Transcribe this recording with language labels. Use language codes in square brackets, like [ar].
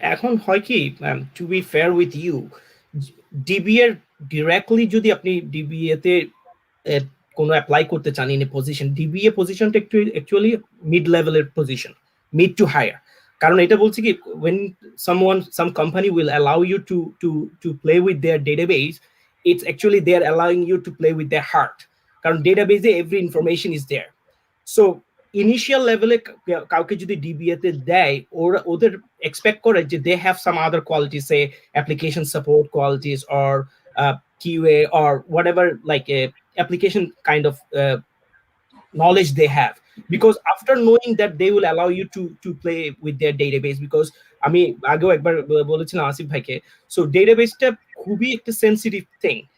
[bn] এখন হয় কি, [en] to be fair with you, [bn] DBA directly যদি আপনি ডিবিএ তে কোনো অ্যাপ্লাই করতে চান [en] in a position, [bn] ডিবিএ পজিশনটা একটু অ্যাকচুয়ালি মিড লেভেলের পজিশন, মিড টু হায়ার। কারণ এটা বলছে কি, [en] when some company will allow you to play with their database, it's actually they are allowing you to play with their heart, কারণ database every information is there. So [bn] initial লেভেলে কাউকে যদি DBA তে দেয়, ওদের এক্সপেক্ট করে যে [en] they have some other qualities, say application support qualities or QA or whatever, like a application kind of knowledge they have, because after knowing that they will allow you to play with their database, because [bn] আমি আগেও একবার বলেছিলাম আসিফ ভাইকে, so ডেটাবেসটা খুবই একটা sensitive thing.